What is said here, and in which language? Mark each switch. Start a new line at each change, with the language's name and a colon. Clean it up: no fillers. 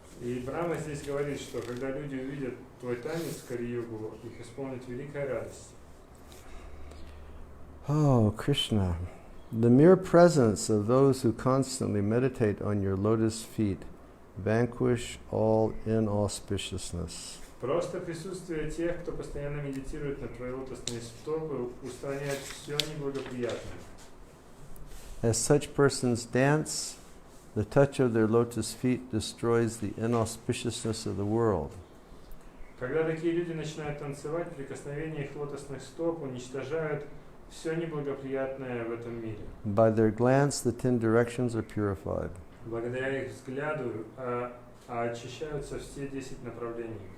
Russian: И Брахма здесь говорит, что когда люди увидят твой танец в Кали-югу, их исполнит великая радость.
English: Oh, Krishna, the mere presence of those who constantly meditate on your lotus feet vanquish all inauspiciousness.
Russian: Просто присутствие тех, кто постоянно медитирует на твои лотосные стопы, устраняет все неблагоприятное.
English: As such persons dance, the touch of their lotus feet destroys the inauspiciousness of the world.
Russian: Когда такие люди начинают танцевать, прикосновение их лотосных стоп уничтожают все неблагоприятное в этом мире.
English: By their glance, the 10 directions are purified.
Russian: Благодаря их взгляду очищаются все 10 направлений.